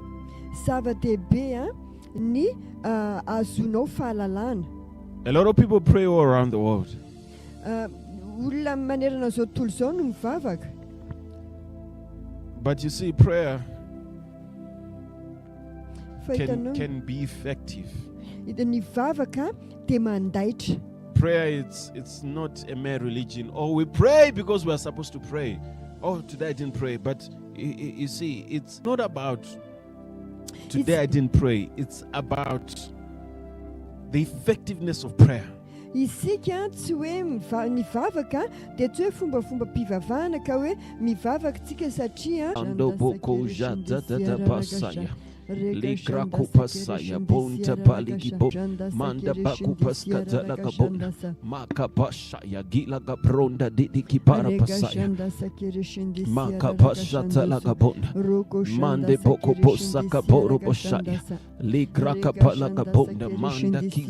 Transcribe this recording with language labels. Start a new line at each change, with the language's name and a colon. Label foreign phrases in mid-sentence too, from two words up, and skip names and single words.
English: A lot of people pray all around the world. But you see, prayer can be effective.
Malagasy: Ny vavaka dia mandaitra.
English: Prayer, it's not a mere religion. Oh, we pray because we are supposed to pray. Oh, today I didn't pray. But you see, it's not about today I didn't pray. It's about the effectiveness of prayer.
Malagasy: Isika tsy hoe mivavaka dia tsy hoe fombafomba mpivavahana ka hoe mivavaka tsika satria andoboko jadadadabasaya likrakupasaya bonta palikibo manda bakupaskadalakabona makapashaya gilagabronda didikiparapasaya makapashatalakabona mande bokoposakaboroboshaya likrakapalakabona manda